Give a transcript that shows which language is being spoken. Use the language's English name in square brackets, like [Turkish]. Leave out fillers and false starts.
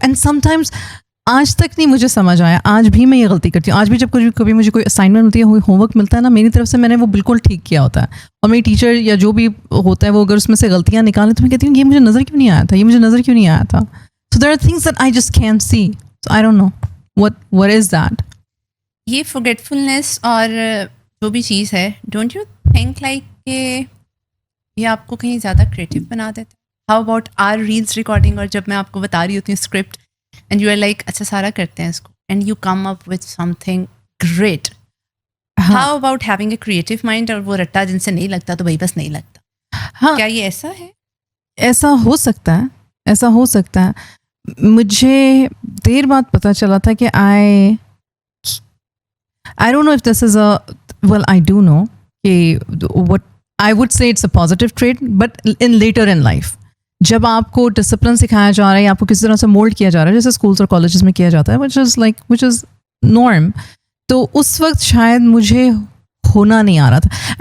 [Hindi] And sometimes आज तक नहीं मुझे समझ आया, आज भी मैं ये गलती करती हूँ. आज भी जब कभी मुझे कोई असाइनमेंट होती है, होमवर्क मिलता है ना, मेरी तरफ से मैंने वो बिल्कुल ठीक किया होता है, और मेरी टीचर या जो भी होता है वो अगर उसमें से गलतियाँ निकालें तो मैं कहती हूँ ये मुझे नज़र क्यों नहीं आया था, ये मुझे नज़र क्यों नहीं आया था. [English] So there are things that I just can't see. So I don't know what is that. [Hindi] ये forgetfulness और जो भी चीज़ है, [English] don't you think like [Hindi] कि ये आपको कहीं ज़्यादा क्रिएटिव बना देता है? [English] How about our reels recording, [Hindi] और जब मैं आपको बता रही होती हूँ [English] script and you are like [Hindi] अच्छा सारा करते हैं इसको, [English] and you come up with something great. How about having a creative mind, [Hindi] और वो रट्टा जिनसे नहीं लगता तो भाई बस नहीं लगता. हाँ, क्या ये ऐसा है? ऐसा हो सकता है, ऐसा हो सकता है. मुझे देर बाद पता चला था कि [English] I don't know if this is I do know कि what I would say it's a positive trait, but in later in life [Hindi] जब आपको डिसिप्लिन सिखाया जा रहा है, आपको किसी तरह से मोल्ड किया जा रहा है, जैसे स्कूल्स और कॉलेजेस में किया जाता है, विच इज़ नॉर्म, तो उस वक्त शायद मुझे होना नहीं आ रहा था.